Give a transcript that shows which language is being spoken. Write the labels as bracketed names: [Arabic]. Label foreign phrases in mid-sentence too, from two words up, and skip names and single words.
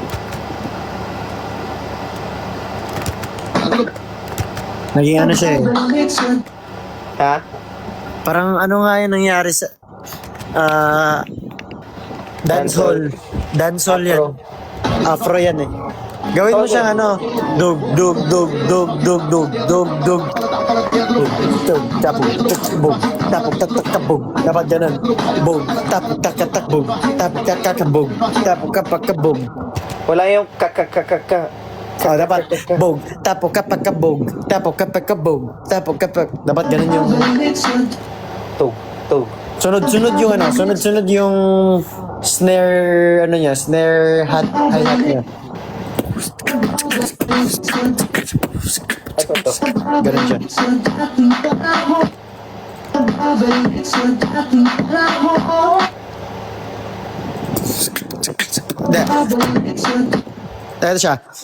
[Filipino] Naging ano siya eh. Ha? Parang ano nga yung nangyari sa... dancehall. Dancehall yan. Afro yan eh. Gawin mo siyang ano, dug, dug, dug, dug, dug, dug, dug, dug. Dug, tapog, tak, bug, tapog, tak, tak, tak, bug. Dapat ganun. Bug, tapog, tak, tak, tak, bug. Tapog, tak, tak, bug. Tapog, kapak, kabug. Wala yung kakakakaka. Oh, dapat bug, tapog, kapak, kabug. Tapog, kapak, kabug. Tapog, kapak. Dapat ganun yung... Tug. Tug. Sunod-sunod yung ano, sunod-sunod yung snare, ano niya, [English] snare hi-hat [Filipino] niya. Ito to. Ganun siya. Ito siya.